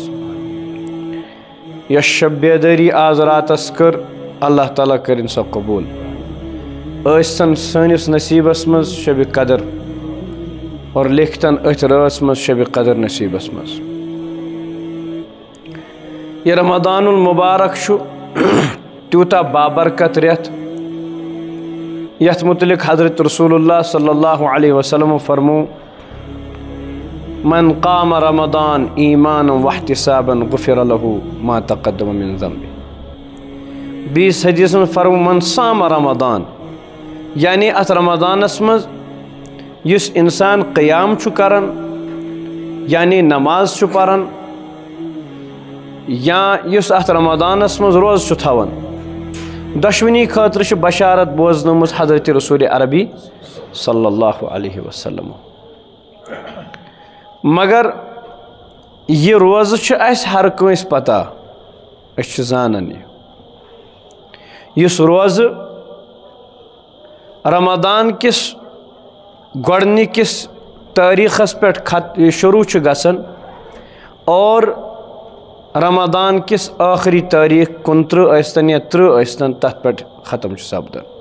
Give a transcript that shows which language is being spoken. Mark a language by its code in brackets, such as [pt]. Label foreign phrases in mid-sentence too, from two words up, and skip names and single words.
[ks] یۄس شب بیدٲری آز راتس کٔر اللہ تعالیٰ کٔرِن سۄ قبوٗل، ٲسۍتن سٲنِس نصیٖبس منٛز شبِ قدر اور لیکھتن أتھۍ رٲژ منٛز شبِ قدر نصیٖبس منٛز۔ یہ رمضان المبارک چھُ تیوٗتاہ بابرکت رٮ۪تھ یتھ متعلق حضرت رسول اللہ [ar] صلی اللہ علیہ وسلم [ks] فرمو: [ar] من قام رمضان ایمانا واحتسابا غفر له ما تقدم من ذنبه۔ [ks] بیس حدیث میں فرمو: [ar] من صام رمضان، [ks] یعنی ات رمضانس مز یس انسان قیام چھُ کران، یعنی نماز چھُ پران، یا یس ات رمضانس مز روز چھُ تھاوان، دشونی خاطر چھُ بشارت بوزنٲمٕژ حضرت رسول عربی [ar] صلی اللہ علیہ وسلم۔ [ks] مگر یہ روزٕ چھُ اسہِ ہر کٲنٛسہِ پتہ، أسۍ چھِ زانان یُس روزٕ رمضان کِس گۄڈنِکِس تٲریٖخس پٮ۪ٹھ شروع چھُ گژھان اور رمضان کِس ٲخری تٲریٖخ 29 ٲسۍتن یا 30 ٲسۍتن تتھ پٮ۪ٹھ ختم چھُ سپدان۔